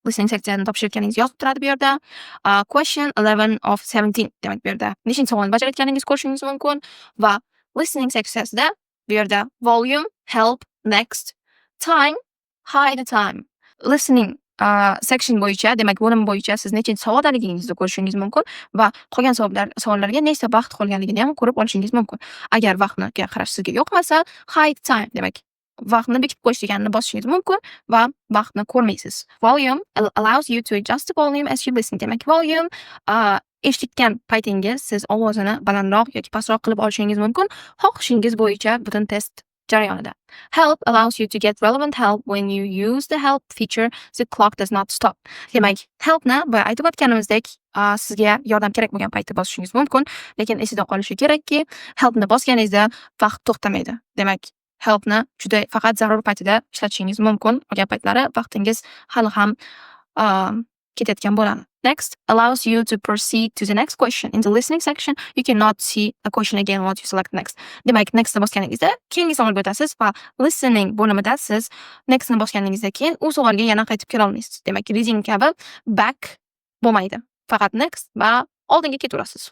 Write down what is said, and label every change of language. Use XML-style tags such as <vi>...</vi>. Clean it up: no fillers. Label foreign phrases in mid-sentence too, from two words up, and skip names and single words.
<uz>listening seksiyani topshirganingiz yozib turadi bu yerda.</uz> <en>Question 11 of 17</en> <uz>demak bu yerda nechinchi savolni bajarayotganingizni ko'rishingiz mumkin va listening seksiyasida bu yerda</uz> <en>volume, help, next, time, hide the time. Listening section</en> <uz>bo'yicha, demak bo'lim bo'yicha siz nechinchi savoldaligingizni ko'rishingiz mumkin va qolgan savollarga nechta vaqt qolganligini ham ko'rib olishingiz mumkin. Agar vaqtga qarash sizga yoqmasa,</uz> <en>hide time</en> <uz>demak vaqtni bekitib qo'yish deganini bosishingiz mumkin va vaqtni ko'rmaysiz.</uz> <en>Volume allows you to adjust the volume as you listen.</en> <uz>Demak volume eshitgan paytingiz siz ovozini balandroq yoki pastroq qilib olishingiz mumkin, xohishingiz bo'yicha butun test jarayonida.</uz> <en>Help allows you to get relevant help when you use the help feature. The clock does not stop.</en> <uz>Demak, helpni boya aytib o'tganimizdek, sizga yordam kerak bo'lgan paytda bosishingiz mumkin, lekin esida qolishi kerakki, helpni bosganingizda vaqt to'xtamaydi. Demak, helpni juda faqat zarur paytida ishlatishingiz mumkin. Qolgan paytlari vaqtingiz hali ham ketayotgan bo'ladi.</uz> <en>Next allows you to proceed to the next question. In the listening section, you cannot see a question again once you select next.</en> <uz>Demak, nextni bosganingizda keyingi savolga o'tasiz va listening bo'limida siz nextni bosganingizdan keyin u savolga yana qaytib kela olmaysiz. Demak, reading kabi back bo'lmaydi. Faqat next va oldinga ketaverasiz.</uz>